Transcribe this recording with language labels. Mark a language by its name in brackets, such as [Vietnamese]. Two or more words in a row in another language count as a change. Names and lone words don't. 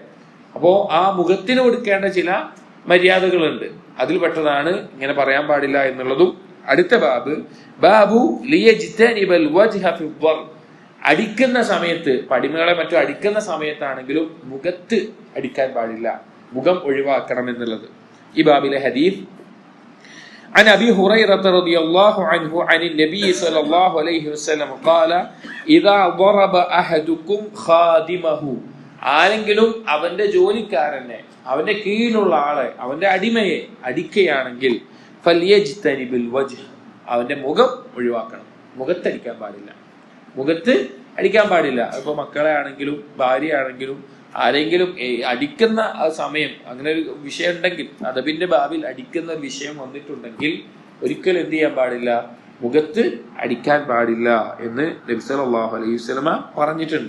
[Malayalam] അപ്പോ ആ മുഖത്തിന് കൊടുക്കേണ്ട ചില മര്യാദകളുണ്ട്, അതിൽ പെട്ടതാണ് ഇങ്ങനെ പറയാൻ പാടില്ല എന്നുള്ളതും. അടുത്ത [Arabic] باب ليجتنب الوجه في الضرب, [Malayalam] അടിക്കുന്ന സമയത്ത് പടിമകളെ മറ്റോ അടിക്കുന്ന സമയത്താണെങ്കിലും മുഖത്ത് അടിക്കാൻ പാടില്ല, മുഖം ഒഴിവാക്കണം എന്നുള്ളത്. ഈ ബാബിലെ ഹദീസ് [Arabic] عن أبي هريرة رضي الله عنه عن النبي صلى الله عليه وسلم قال إذا ضرب أحدكم خادمه, [Malayalam] ആരെങ്കിലും അവന്റെ ജോലിക്കാരനെ, അവന്റെ കീഴിലുള്ള ആളെ, അവന്റെ അടിമയെ അടിക്കുകയാണെങ്കിൽ [Arabic] فليجتنب الوجه, [Malayalam] അവന്റെ മുഖം ഒഴിവാക്കണം, മുഖത്തടിക്കാൻ പാടില്ല, മുഖത്ത് അടിക്കാൻ പാടില്ല. ഇപ്പൊ മക്കളെ ആണെങ്കിലും ഭാര്യയാണെങ്കിലും ആരെങ്കിലും അടിക്കുന്ന ആ സമയം അങ്ങനെ ഒരു വിഷയം ഉണ്ടെങ്കിൽ, അദബിന്റെ ബാബിൽ അടിക്കുന്ന വിഷയം വന്നിട്ടുണ്ടെങ്കിൽ ഒരിക്കലും എന്ത് ചെയ്യാൻ പാടില്ല, മുഖത്ത് അടിക്കാൻ പാടില്ല എന്ന് നബി [Arabic] صلى الله عليه وسلم [Malayalam] പറഞ്ഞിട്ടുണ്ട്.